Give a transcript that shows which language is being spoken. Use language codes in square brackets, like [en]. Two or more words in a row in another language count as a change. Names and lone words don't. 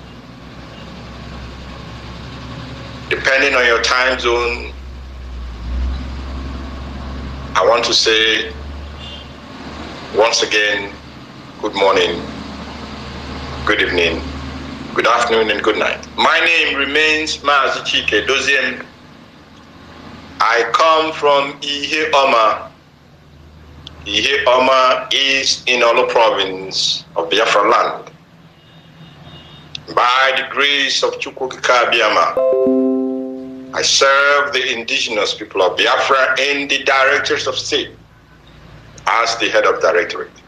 [en] Depending on your time zone, I want to say once again, good morning, good evening, good afternoon, and good night. My name remains Mazi Chinedu. I come from Ihe Oma. Ihe Oma is in Olo province of Biafra land. By the grace of Chukwukika Biama, I serve the indigenous people of Biafra in the Directors of State as the head of directorate.